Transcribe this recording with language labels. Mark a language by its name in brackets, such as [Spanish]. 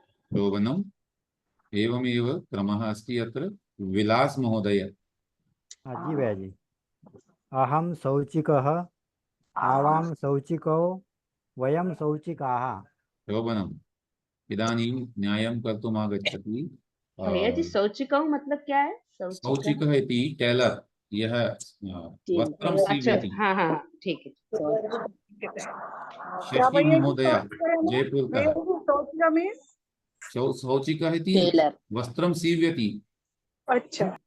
[Sanskrit] शोभनम्। एवमेव क्रमः अस्ति अत्र। विलास महोदय। [Hindi] जी भैया जी। [Sanskrit] अहम शौचिकः आवां शौचिकौ वयं शौचिकाः। शोभनम्। इदानीं न्यायं कर्तुम् आगच्छति। [Hindi] भैया जी शौचिकौ मतलब क्या है? [Sanskrit] शौचिकः इति टेलर, यः वस्त्रं [Hindi] अच्छा, [Sanskrit] सीवति। [Hindi] हाँ हाँ हाँ, ठीक है। [Sanskrit] शशि महोदय जयपुरतः। शौचिकः इति [English] Tailor. [Sanskrit] वस्त्रं सीव्यति। [Hindi] अच्छा।